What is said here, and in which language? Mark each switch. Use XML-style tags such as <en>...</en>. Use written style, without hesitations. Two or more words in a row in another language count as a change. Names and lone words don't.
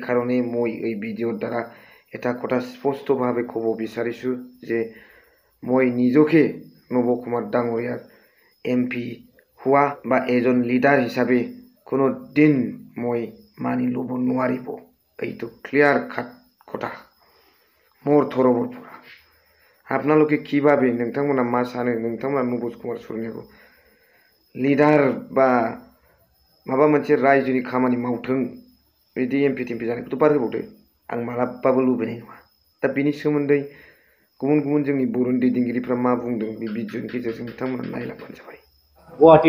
<as>কাৰণে মই এই ভিডিঅ'ৰ দ্বাৰা এটা কথা স্পষ্টভাৱে ক'ব বিচাৰিছোঁ যে মই নিজকে নবকুমাৰ ডাঙৰীয়াৰ এমপি হোৱা বা এজন লিডাৰ হিচাপে কোনো দিন মই মানি ল'ব নোৱাৰিব এইটো</as> <en>clear cut</en> <as>কথা মোৰ তৰফৰ পৰা আপোনালোকে কি ভাবে</as> <brx>नोंथांमोना मा सानो नोंथांमोना नब'चरनियाखौ लिडार बा माबा मोनसे रायजोनि खामानि मावथों बिदि एमपि टेमपि जानायखौथ' बार होबावदो आं मालाबाबो लुबैनाय नङा दा बिनि सोमोन्दै गुबुन गुबुन जोंनि बर'नि दैदेनगिरिफ्रा मा बुंदों बे भिडिअनि गेजेरजों नोंथांमोना नायलांबानो जाबाय। गुवाहाटी</brx>